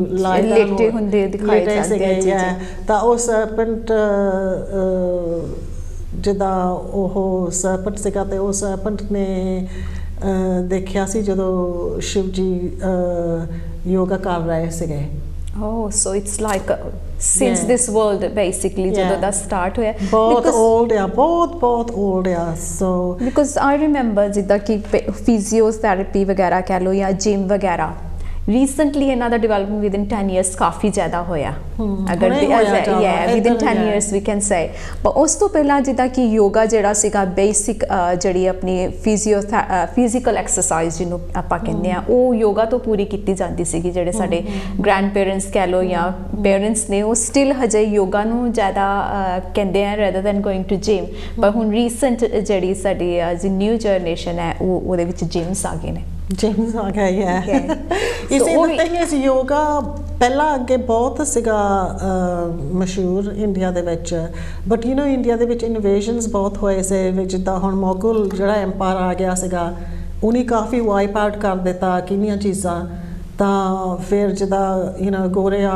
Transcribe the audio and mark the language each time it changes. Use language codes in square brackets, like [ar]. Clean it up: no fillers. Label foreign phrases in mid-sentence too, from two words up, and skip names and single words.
[pa] ਲੇਟੇ ਹੁੰਦੇ ਦਿਖਾਏ ਜਾਂਦੇ ਆ ਤਾਂ ਉਹ ਸਰਪੈਂਟ ਜਿੱਦਾਂ ਉਹ ਸਰਪੈਂਟ ਸੀਗਾ ਤੇ ਉਹ ਸਰਪੈਂਟ ਨੇ ਦੇਖਿਆ ਸੀ ਜਦੋਂ ਸ਼ਿਵ ਜੀ ਯੋਗਾ ਕਰ ਰਹੇ ਸੀਗੇ [en] Oh, so it's like since this world basically [pa] ਜਦੋਂ ਦਾ ਸਟਾਰਟ ਹੋਇਆ ਬਹੁਤ old ਆ ਬਹੁਤ old ਆ so [en] because I remember [pa] ਜਿੱਦਾਂ ਕਿ ਫਿਜ਼ੀਓਥੈਰੇਪੀ ਵਗੈਰਾ ਕਹਿ ਲਓ ਜਾਂ ਜਿਮ ਵਗੈਰਾ recently ਇਹਨਾਂ ਦਾ ਡਿਵੈਲਪਮੈਂਟ [en] within 10 years [pa] ਕਾਫੀ ਜ਼ਿਆਦਾ ਹੋਇਆ ਅਗਰ [en] within 10 years we can say [pa] but ਉਸ ਤੋਂ ਪਹਿਲਾਂ ਜਿੱਦਾਂ ਕਿ ਯੋਗਾ ਜਿਹੜਾ ਸੀਗਾ ਬੇਸਿਕ ਜਿਹੜੀ ਆਪਣੀ [en] physical exercise [pa] ਜਿਹਨੂੰ ਆਪਾਂ ਕਹਿੰਦੇ ਆ ਉਹ ਯੋਗਾ ਤੋਂ ਪੂਰੀ ਕੀਤੀ ਜਾਂਦੀ ਸੀਗੀ ਜਿਹੜੇ ਸਾਡੇ [en] grand parents [pa] ਕਹਿ ਲਓ ਜਾਂ ਪੇਰੈਂਟਸ ਨੇ ਉਹ ਸਟਿਲ ਹਜੇ ਯੋਗਾ ਨੂੰ ਜ਼ਿਆਦਾ ਕਹਿੰਦੇ ਆ [en] rather than going to gym [pa] ਪਰ ਹੁਣ ਰੀਸੈਂਟ ਜਿਹੜੀ ਸਾਡੀ [en] new generation [pa] ਹੈ ਉਹ ਉਹਦੇ ਵਿੱਚ ਜਿਮਸ ਆ ਗਏ ਨੇ ਜਿਮਸ ਆ ਗਏ ਹੈ ਇਸੇ [en] thing is [pa] yoga ਪਹਿਲਾਂ ਅੱਗੇ ਬਹੁਤ ਸੀਗਾ ਮਸ਼ਹੂਰ ਇੰਡੀਆ ਦੇ ਵਿੱਚ [en] but you know [pa] ਇੰਡੀਆ ਦੇ ਵਿੱਚ ਇਨਵੇਸ਼ਨਸ ਬਹੁਤ ਹੋਏ ਸੀ ਜਿੱਦਾਂ ਹੁਣ ਮੁਗਲ ਜਿਹੜਾ ਐਮਪਾਇਰ ਆ ਗਿਆ ਸੀਗਾ ਉਹਨੇ ਕਾਫੀ [en] wipe out [pa] ਕਰ ਦਿੱਤਾ ਕਿੰਨੀਆਂ ਚੀਜ਼ਾਂ ਤਾਂ ਫਿਰ ਜਿੱਦਾਂ [en] you know [pa] ਗੋਰੇ ਆ